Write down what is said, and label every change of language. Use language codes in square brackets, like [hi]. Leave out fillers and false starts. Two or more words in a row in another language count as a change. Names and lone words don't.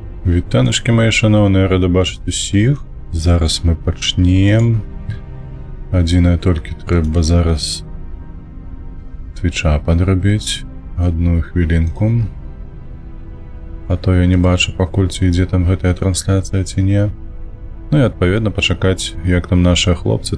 [uk] Вітаночки, мої шановні, рада бачити усіх. Зараз ми почнемо. [be] Адзінае толькі трэба зараз твіча падрабіць. [uk] Одну хвілінку. [be] А то я не бачу, пакуль ці ідзе там гэтая трансляцыя ці не. Ну і адпаведна пачакаць, як там нашыя хлопцы.